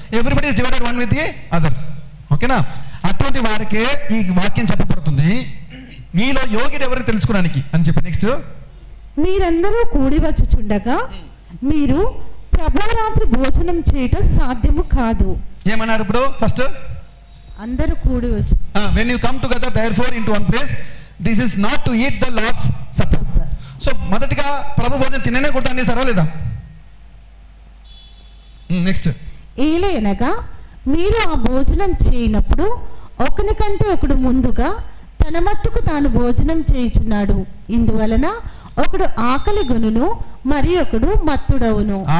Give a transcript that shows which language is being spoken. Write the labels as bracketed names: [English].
[English] Everybody is divided one with the other. [Telugu] ఓకేనా? అటువంటి వారికే ఈ వాక్యం చెప్పబడుతుంది, మీలో యోగ్యుడు ఎవరిని తెలుసుకోవడానికి అని చెప్పి. నెక్స్ట్, మీరందరూ కూడి వచ్చుచుండగా మీరు ప్రభురాత్రి భోజనం చేయటం సాధ్యము కాదు. ఏమన్నారు ఇప్పుడు? ఫస్ట్ అందరూ కూడి వచ్చి, [English] when you come together therefore into one place, this is not to eat the Lord's supper. [Telugu] So మొదటిగా ప్రభు భోజనం తిననే కూడా అనేసారా లేదా? నెక్స్ట్, ఏలయనగా మీరు ఆ భోజనం చేయనప్పుడు ఒకనికంటే ఒకడు ముందుగా తన మట్టుకు తాను భోజనం చేయుచున్నాడు. ఇందువలన ఒకడు ఆకలి గొనును, మరి ఒకడు మత్తుడవును.